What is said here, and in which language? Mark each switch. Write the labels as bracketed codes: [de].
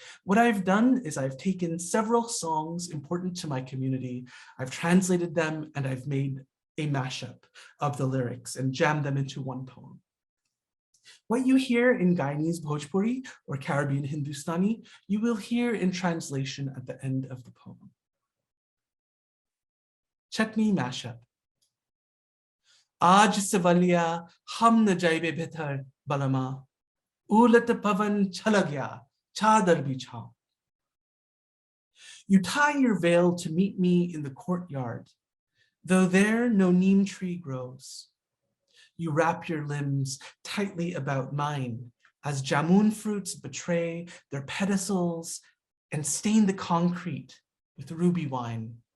[en] What I've done is I've taken several songs important to my community, I've translated them, and I've made a mashup of the lyrics and jammed them into one poem. What you hear in Guyanese Bhojpuri or Caribbean Hindustani, you will hear in translation at the end of the poem. Chutney Mashup. [bho] आज सवलिया हम न जाइबे बेहतर बलमा उलट पवन छल गया चादर बिछाओ. [en] You tie your veil to meet me in the courtyard, though there no neem tree grows. You wrap your limbs tightly about mine as jamun fruits betray their pedicels and stain the concrete with ruby wine.